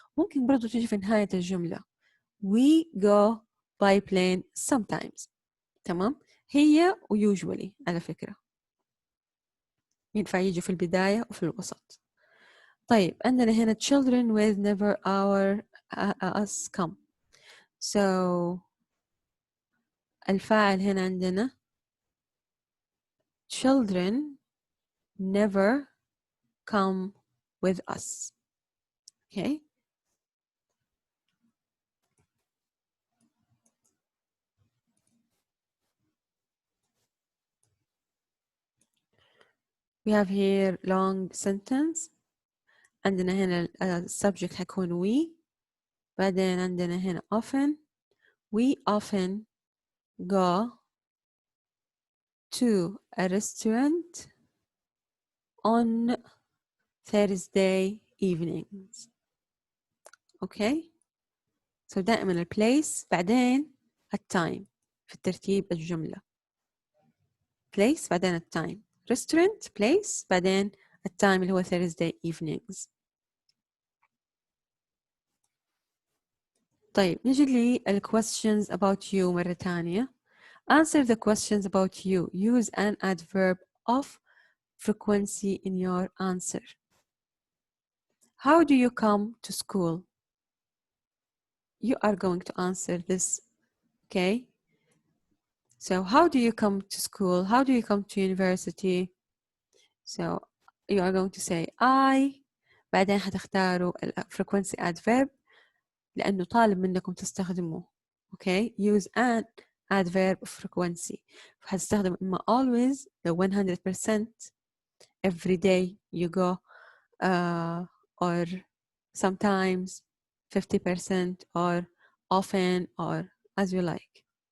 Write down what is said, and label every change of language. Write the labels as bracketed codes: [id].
[ar] ممكن برضه تيجي في نهاية الجملة [en] we go by plane sometimes. [ar] تمام. هي usually على فكرة ينفع يجي في البداية وفي الوسط. [en] طيب عندنا هنا children with never our us come. so [ar] الفاعل هنا عندنا [en] children never come with us. okay. we have here long sentence. [ar] عندنا هنا subject حيكون we. بعدين عندنا هنا [en] often. we often go to a restaurant on Thursday evenings. Okay. [ar] So دائما ال place بعدين التايم في الترتيب الجملة. place بعدين التايم. restaurant place بعدين التايم اللي هو Thursday evenings. طيب نجي لي questions about you مرة تانية. [en] Answer the questions about you. Use an adverb of frequency in your answer. How do you come to school? You are going to answer this, okay? So how do you come to school? How do you come to university? So you are going to say I. [ar] بعدين حتختاروا frequency adverb لأنه طالب منكم تستخدموه. [en] Okay? Use an adverb of frequency. فحتستخدم إما always the 100%, every day you go, or sometimes 50%, or often, or as you like.